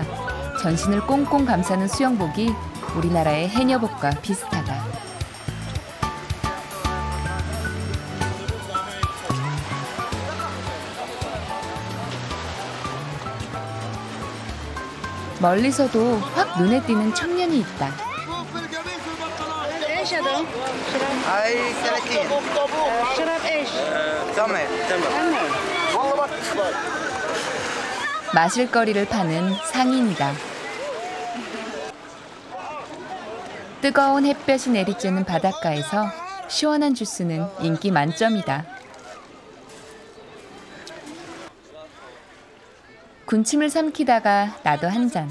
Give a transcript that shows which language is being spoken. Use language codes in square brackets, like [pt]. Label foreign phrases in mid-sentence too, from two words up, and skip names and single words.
[ko] 전신을 꽁꽁 감싸는 수영복이 우리나라의 해녀복과 비슷하다. 멀리서도 확 눈에 띄는 청년이 있다. [ar] هاي 30 شرب ايش؟ تمام [ko] 마실 거리를 파는 상인이다. 뜨거운 햇볕이 내리쬐는 바닷가에서 시원한 주스는 인기 만점이다. 군침을 삼키다가 나도 한 잔.